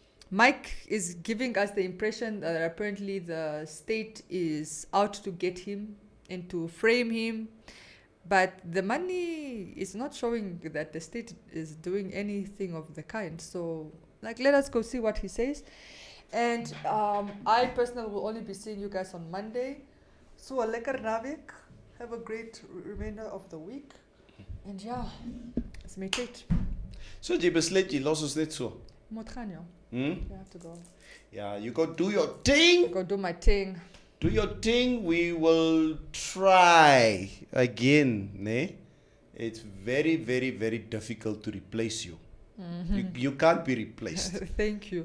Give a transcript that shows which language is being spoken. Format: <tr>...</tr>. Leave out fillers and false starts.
<en>Mike is giving us the impression that apparently the state is out to get him and to frame him, but the money is not showing that the state is doing anything of the kind. So let us go see what he says. And I personally will only be seeing you guys on Monday. So a</en> <af>lekker naweek.</af> <en>Have a great remainder of the week. And it's my date.</en> <af>So jy besluit jy los ons net so. Moet gaan jou.</af> <en>You have to go. Yeah, you go do your thing. Go do my thing. Do your thing. We will try again, ne? It's very, very, very difficult to replace you. You can't be replaced. Thank you.</en>